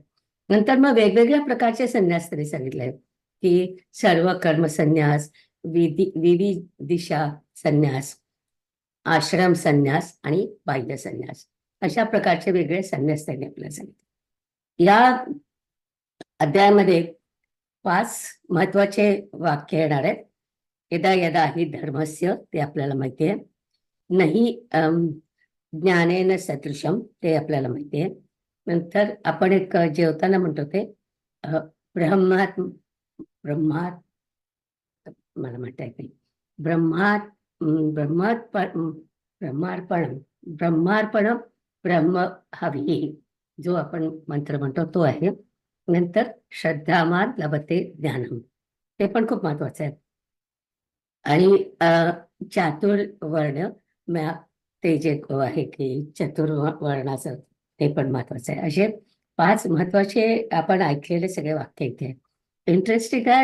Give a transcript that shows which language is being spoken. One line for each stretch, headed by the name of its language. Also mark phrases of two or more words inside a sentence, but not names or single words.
Marathi: नंतर मग वेगवेगळ्या प्रकारचे संन्यास त्यांनी सांगितले की सर्व कर्म संन्यास, विविदिशा संन्यास, आश्रम संन्यास आणि बाह्य संन्यास, अशा प्रकारचे वेगळे संन्यास त्यांनी आपल्याला सांगितले. या अध्यायामध्ये 5 महत्वाचे वाक्य येणार आहेत.
Sanskrit: यदा यदा हि धर्मस्य,
Marathi: ते आपल्याला माहिती आहे.
Sanskrit: नाही ज्ञानेन सदृशम,
Marathi: ते आपल्याला माहिती आहे. नंतर आपण एक जेवताना म्हणतो ते ब्रह्मात मला म्हणता येत नाही,
Sanskrit: ब्रह्मार्पण ब्रह्म हवी,
Marathi: जो आपण मंत्र म्हणतो तो आहे.
Sanskrit: नंतर श्रद्धामान लभते ज्ञानम,
Marathi: ते पण खूप महत्वाचं आहे. आणि चातुर्वर्ण ते जे आहे की चतुर्वर्णाचं, ते पण महत्वाचं आहे. असे 5 महत्वाचे आपण ऐकलेले सगळे वाक्य इथे इंटरेस्टिंग आहे.